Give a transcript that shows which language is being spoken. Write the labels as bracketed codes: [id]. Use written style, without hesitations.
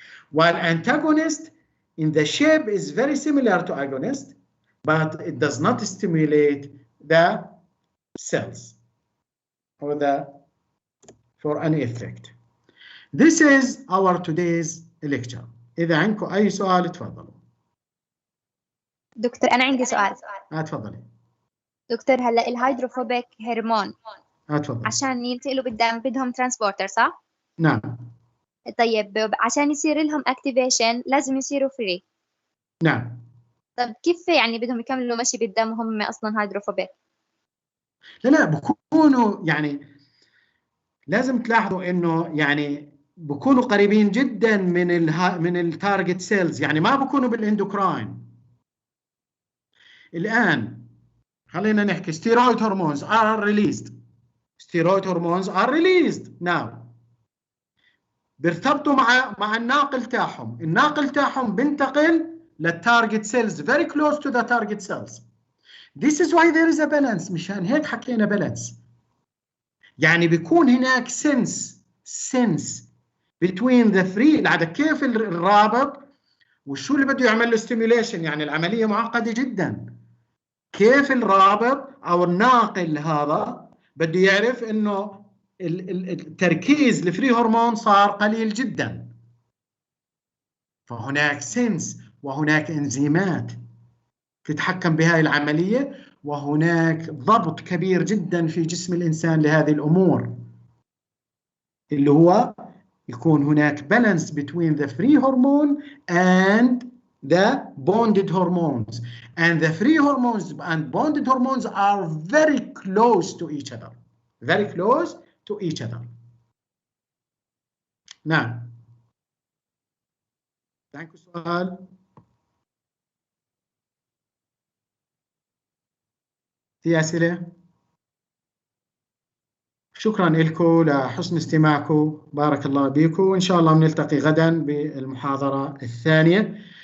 [en] While antagonist in the shape is very similar to agonist, but it does not stimulate the cells or for any effect. This is our today's lecture. [ar] إذا عندكم أي سؤال تفضلوا. دكتور أنا عندي سؤال. تفضلي. دكتور هلا الهيدروفوبيك هرمون تفضلي. عشان ينتقلوا بالدم بدهم ترانسبورتر صح؟ نعم. طيب عشان يصير لهم اكتيفيشن لازم يصيروا فري. نعم. طب كيف يعني بدهم يكملوا مشي بالدم وهم اصلا هيدروفوبيك؟ لا بكونوا يعني لازم تلاحظوا انه يعني بكونوا قريبين جدا من التارجت سيلز، يعني ما بكونوا بالاندوكراين. الان خلينا نحكي [en] steroid hormones are released. Steroid hormones are released now. [ar] بيرتبطوا مع الناقل تاعهم، الناقل تاعهم بينتقل للتارجت سيلز [en] very close to the target cells. This is why there is a balance. [ar] مشان هيك حكينا balance. يعني بيكون هناك [en] sense between the three. [ar] هذا كيف الرابط وشو اللي بده يعمل له stimulation، يعني العملية معقدة جدا. كيف الرابط أو الناقل هذا بده يعرف إنه التركيز الفري هرمون صار قليل جدا، فهناك سنس وهناك انزيمات تتحكم بهذه العملية، وهناك ضبط كبير جدا في جسم الإنسان لهذه الأمور اللي هو يكون هناك [en] balance between the free hormone and the bonded hormones. And the free hormones and bonded hormones are very close to each other. Very close to each other. [ar] نعم. عندكم سؤال؟ في أسئلة؟ شكرا لكم لحسن استماعكم، بارك الله بكم، وإن شاء الله بنلتقي غدا بالمحاضرة الثانية.